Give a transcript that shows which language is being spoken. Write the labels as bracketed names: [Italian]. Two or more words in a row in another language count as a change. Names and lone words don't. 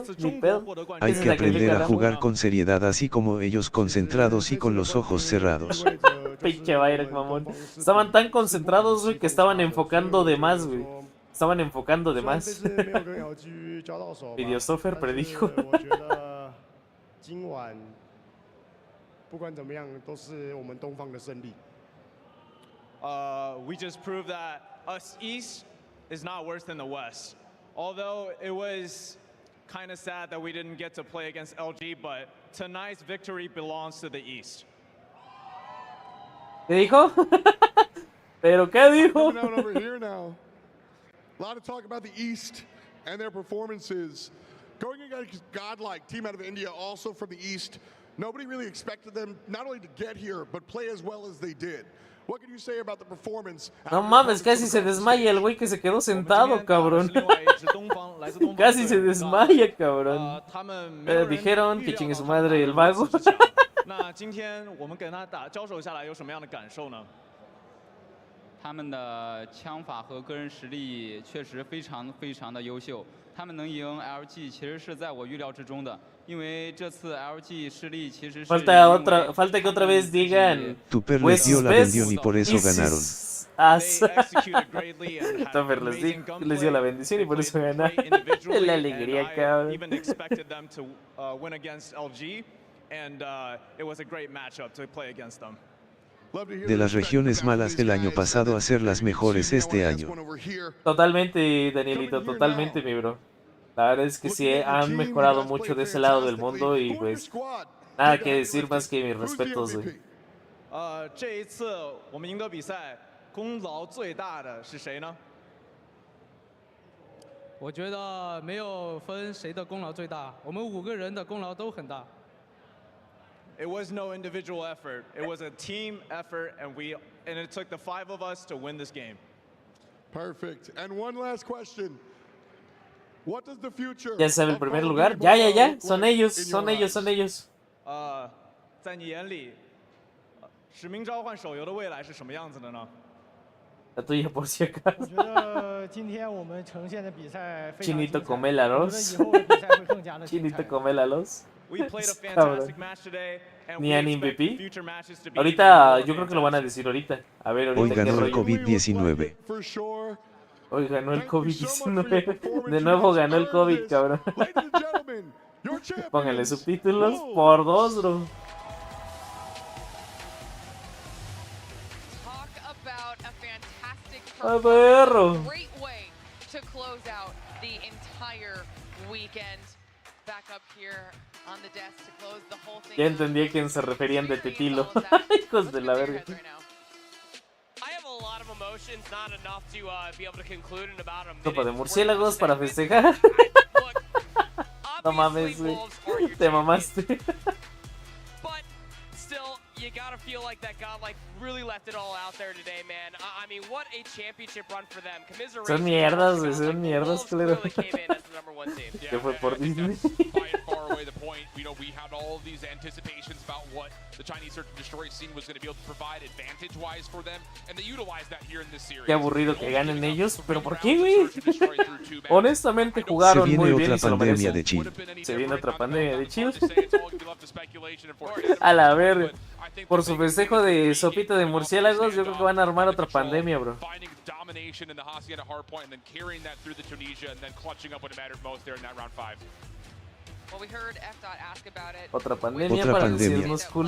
[Spanish] Hay que aprender a jugar con seriedad, así como ellos, concentrados y con los ojos cerrados. Pinche Bayrak, mamón. Estaban tan concentrados, güey, que estaban enfocando de más, güey. Estaban enfocando de más. Videosoftware predijo. [English] We just proved that us East is not worse than the West. Although it was kind of sad that we didn't get to play against LG, but tonight's victory belongs to the East. [Spanish] ¿Qué dijo? ¿Pero qué dijo? [English] A lot of talk about the East and their performances. Going against Godlike, team out of India, also from the East. Nobody really expected them not only to get here, but play as well as they did. [Spanish] No mames, casi se desmaya el güey que se quedó sentado, cabrón. Casi se desmaya, cabrón. Dijeron que chingue su madre el vago. [Chinese] 那今天我们跟他交手下来有什么样的感受呢？他们的枪法和个人实力确实非常的优秀，他们能赢 LG 其实是在我预料之中的，因为这次 LG 失利其实是 [Spanish] falta que otra vez digan Tupper les dio la bendición y por eso ganaron. Tupper les dio la bendición y por eso ganaron. La alegría, cabrón. [English] And it was a great matchup to play against them. [Spanish] De las regiones malas del año pasado a ser las mejores este año. Totalmente, Danielito, totalmente, mi bro. La verdad es que sí, han mejorado mucho de ese lado del mundo y pues nada que decir más que mis respetos, güey. [Chinese] 这一次我们赢得比赛，功劳最大的是谁呢？我觉得没有分谁的功劳最大，我们5个人的功劳都很大。 [English] It was no individual effort. It was a team effort, and it took the 5 of us to win this game. Perfect. And one last question. What does the future? [Spanish] Ya sabe el primer lugar. Ya. Son ellos. [Chinese] 在你眼里，使命召唤手游的未来是什么样子的呢？ [Spanish] La tuya por si acaso. [Chinese] 我觉得今天我们呈现的比赛非常精彩。 [Spanish] Chinito come la los. [Chinese] 以后的比赛会更加的精彩。 [Spanish] Chinito come la los. [English] We played a fantastic match today, and [Spanish] Ni [English] we an expect MVP. future matches to be [Spanish] Ahorita, yo creo que lo van a decir ahorita. A ver, ahorita. Hoy ganó el COVID-19. Hoy ganó el COVID-19. De nuevo ganó el COVID, cabrón. Pónganle subtítulos por 2, bro. A perro. [English] Great way to close out the entire weekend. Back up here on the desk to close the whole thing. [Spanish] Ya entendí a quién se referían de Tetilo. Hijos de la verga. [English] I have a lot of emotions, not enough to be able to conclude in about a minute. [Spanish] Sopa de murciélagos para festejar. No mames, güey. Te mamaste. [English] You gotta feel like that God really left it all out there today, man. I mean, what a championship run for them. [Spanish] Son mierdas, güey, son mierdas, claro. Que fue por Disney. [English] We know we had all of these anticipations about what the Chinese Search and Destroy scene was going to be able to provide advantage-wise for them, and they utilized that here in this series. [Spanish] Qué aburrido que ganen ellos, pero ¿por qué, güey? Honestamente jugaron muy bien y se lo merecen. Se viene otra pandemia de chill. A la verga. Por su festejo de sopita de murciélagos, yo creo que van a armar otra pandemia, bro. Otra pandemia para decirnos culos,